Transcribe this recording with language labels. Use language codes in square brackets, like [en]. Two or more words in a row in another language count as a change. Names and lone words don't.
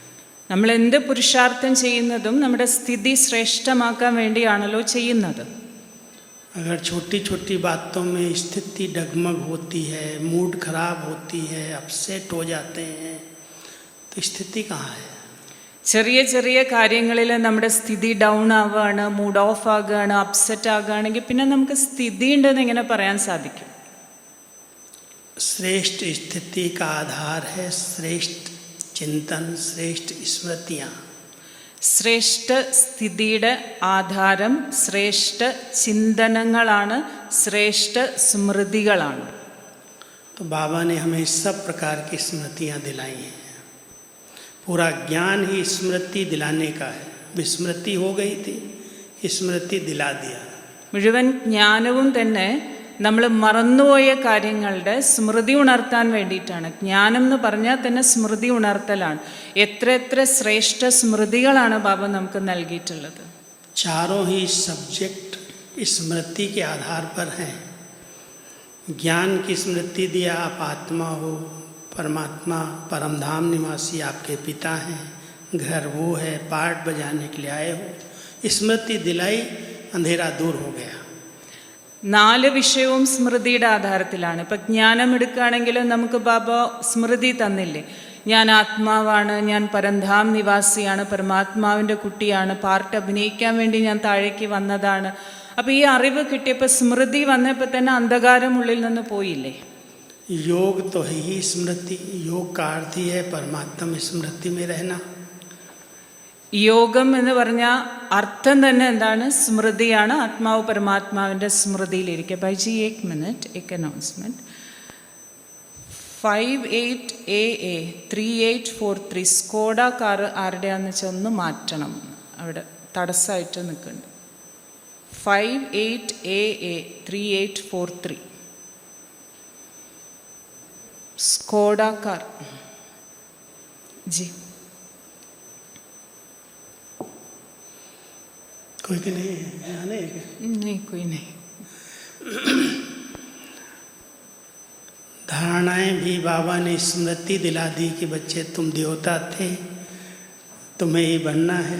[ml] നമ്മൾ എന്ത് പുരുഷാർത്ഥം ചെയ്യുന്നതും നമ്മുടെ സ്ഥിതി ശ്രേഷ്ഠമാക്കാൻ വേണ്ടിയാണല്ലോ ചെയ്യുന്നത്. [hi] अगर छोटी छोटी बातों में स्थिति डगमग होती है, मूड खराब होती है, अपसेट हो जाते हैं, तो स्थिति कहाँ है? [ml] ചെറിയ ചെറിയ കാര്യങ്ങളിൽ നമ്മുടെ സ്ഥിതി ഡൗൺ ആവുകയാണ്, [en] mood off [ml] ആകുകയാണ്, അപ്സെറ്റ് ആകുകയാണെങ്കിൽ പിന്നെ നമുക്ക് സ്ഥിതി ഉണ്ടെന്ന് എങ്ങനെ പറയാൻ സാധിക്കും? [hi] श्रेष्ठ स्थिति का आधार है श्रेष्ठ चिंतन, श्रेष्ठ स्मृतियाँ. [ml] ശ്രേഷ്ഠ സ്ഥിതിയുടെ ആധാരം ശ്രേഷ്ഠ ചിന്തനങ്ങളാണ്, ശ്രേഷ്ഠ സ്മൃതികളാണ്. [hi] तो बाबा ने हमें सब प्रकार की स्मृतियाँ दिलाई हैं. पूरा ज्ञान ही स्मृति दिलाने का है. विस्मृति हो गई थी, स्मृति दिला दिया. [ml] മുഴുവൻ ജ്ഞാനവും തന്നെ നമ്മൾ മറന്നുപോയ കാര്യങ്ങളുടെ സ്മൃതി ഉണർത്താൻ വേണ്ടിയിട്ടാണ്. ജ്ഞാനം എന്ന് പറഞ്ഞാൽ തന്നെ സ്മൃതി ഉണർത്തലാണ്. എത്ര എത്ര ശ്രേഷ്ഠ സ്മൃതികളാണ് ബാബ നമുക്ക് നൽകിയിട്ടുള്ളത്. [hi] चारों ही सब्जेक्ट स्मृति के आधार पर हैं. ज्ञान की स्मृति दिया, आप आत्मा हो, परमात्मा परमधाम निवासी आपके पिता हैं, घर वो है, पाठ बजाने के लिए आए हो. स्मृति दिलाई, अंधेरा दूर हो गया. [ml] 4 വിഷയവും സ്മൃതിയുടെ ആധാരത്തിലാണ്. ഇപ്പം ജ്ഞാനം എടുക്കുകയാണെങ്കിൽ നമുക്ക് ബാബ സ്മൃതി തന്നില്ലേ, ഞാൻ ആത്മാവാണ്, ഞാൻ പരംധാം നിവാസിയാണ്, പരമാത്മാവിൻ്റെ കുട്ടിയാണ്, പാർട്ട് അഭിനയിക്കാൻ വേണ്ടി ഞാൻ താഴേക്ക് വന്നതാണ്. അപ്പോൾ ഈ അറിവ് കിട്ടിയപ്പോൾ സ്മൃതി വന്നപ്പോൾ തന്നെ അന്ധകാരം ഉള്ളിൽ നിന്ന് പോയില്ലേ. [hi] योग तो है ही स्मृति. योग का अर्थ ही है परमात्मा स्मृति में रहना. [ml] യോഗം എന്ന് പറഞ്ഞാൽ അർത്ഥം തന്നെ എന്താണ്? സ്മൃതിയാണ്. ആത്മാവ് പരമാത്മാവിൻ്റെ സ്മൃതിയിലിരിക്കുക. ബൈജി 1 മിനിറ്റ്, एक അനൗൺസ്മെൻറ്റ്. 58AA 3843 സ്കോഡ കാർ ആരുടെയാണെന്ന് വെച്ചാൽ ഒന്ന് മാറ്റണം, അവിടെ തടസ്സമായിട്ട് നിൽക്കുന്നുണ്ട്. [hi] 58AA 3843 स्कोडा कार जी. कोई भी नहीं है, यहाँ नहीं है? नहीं, कोई नहीं. धारणाएं भी बाबा ने स्मृति दिला दी कि बच्चे तुम देवता थे, तुम्हें ही बनना है.